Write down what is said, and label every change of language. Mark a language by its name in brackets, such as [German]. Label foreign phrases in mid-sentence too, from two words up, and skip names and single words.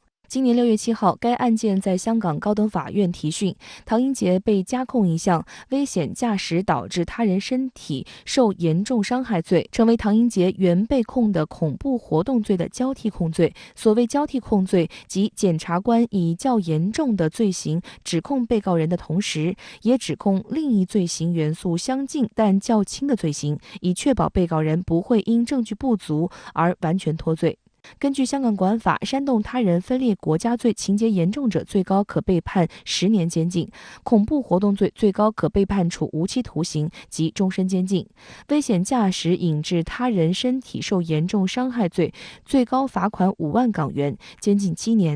[Chinese] 今年6月7號，該案件在香港高等法院提訊，唐英傑被加控一項危險駕駛導致他人身體受嚴重傷害罪，成為唐英傑原被控的恐怖活動罪的交替控罪。所謂交替控罪，即檢察官以較嚴重的罪行指控被告人的同時，也指控另一罪行元素相近但較輕的罪行，以確保被告人不會因證據不足而完全脫罪。根据香港国安法，煽动他人分裂国家罪情节严重者，最高可被判10年监禁；恐怖活动罪最高可被判处无期徒刑及终身监禁；危险驾驶引致他人身体受严重伤害罪，最高罚款5万港元，监禁7年。